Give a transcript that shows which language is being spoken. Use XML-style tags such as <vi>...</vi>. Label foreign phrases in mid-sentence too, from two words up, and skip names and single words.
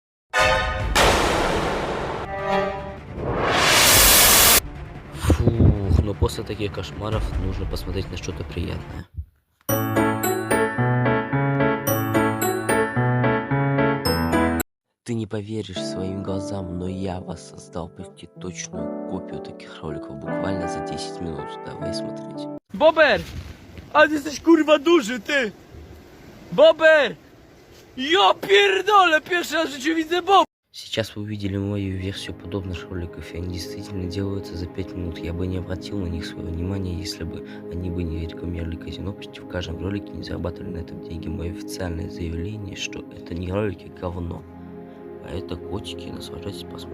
<ru>Фух, но после таких кошмаров нужно посмотреть на что-то приятное. Ты не поверишь своим глазам, но я воссоздал почти точную копию таких роликов буквально за 10 минут. Давай смотреть.</ru> <pl>Bober! A ty jesteś kurwa duży, ty! Bober! Ja pierdolę! Pierwszy raz w życiu widzę Bob!</pl> <ru>Сейчас вы увидели мою версию подобных роликов, и они действительно делаются за 5 минут. Я бы не обратил на них свое внимание, если бы они бы не рекламировали казино почти в каждом ролике, не зарабатывали на этом деньги. Мое официальное заявление, что это не ролики говно, а это котики.</ru>